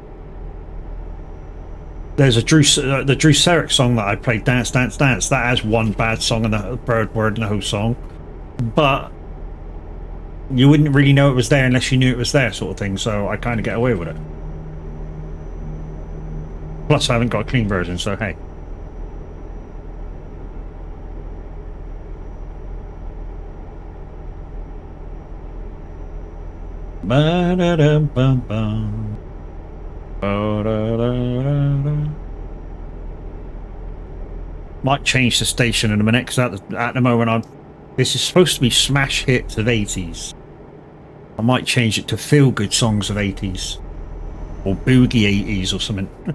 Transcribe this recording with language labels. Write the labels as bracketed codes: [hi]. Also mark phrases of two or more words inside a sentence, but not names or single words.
[en] There's the Drew Seric song that I played, Dance, Dance, Dance. That has one bad song and the bird word in the whole song. But you wouldn't really know it was there unless you knew it was there, sort of thing. So I kind of get away with it. Plus, I haven't got a clean version, so hey. Ba-da-dum-bum-bum. Might change the station in a minute because at the moment this is supposed to be smash hits of 80s. I might change it to feel good songs of 80s or boogie 80s or something.